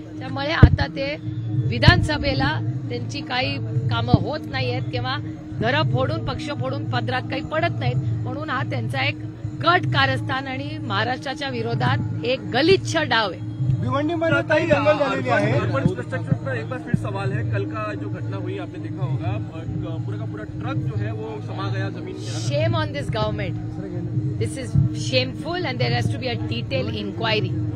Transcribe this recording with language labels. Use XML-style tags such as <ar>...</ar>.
<mr>त्यामुळे आता ते विधानसभेला त्यांची काही कामं होत नाहीयेत किंवा घरं फोडून, पक्ष फोडून पदरात काही पडत नाहीत. म्हणून हा त्यांचा एक कट कारस्थान आणि महाराष्ट्राच्या विरोधात एक गलिच्छ डाव आहे. भिवंडीमध्ये ताई दंगल झालेली आहे.</mr> <hi>इंफ्रास्ट्रक्चर पर एक बार फिर सवाल है. कल का जो घटना हुई आपने देखा होगा, पूरा का पूरा ट्रक जो है वो समा गया जमीन में.</hi> <en>Shame on this government. This is shameful and there has to be a detailed inquiry.</en>